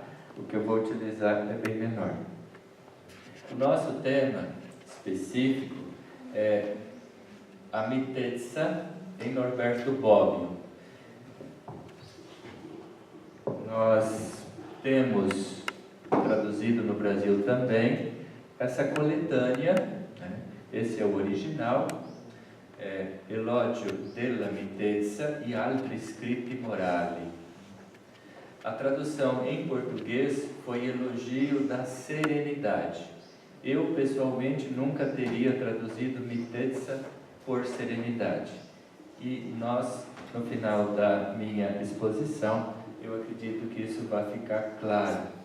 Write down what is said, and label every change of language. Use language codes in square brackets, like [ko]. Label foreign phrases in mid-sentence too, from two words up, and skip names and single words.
[pt] O que eu vou utilizar é bem menor. O nosso tema específico é a Miteca em Norberto Bobbio. Nós temos traduzido no Brasil também essa coletânea, né? Esse é o original, Elogio della Miteca e altri scritti morali. A tradução em português foi Elogio da Serenidade. Eu, pessoalmente, nunca teria traduzido Miteca por serenidade. E nós, no final da minha exposição, eu acredito que isso vai ficar claro.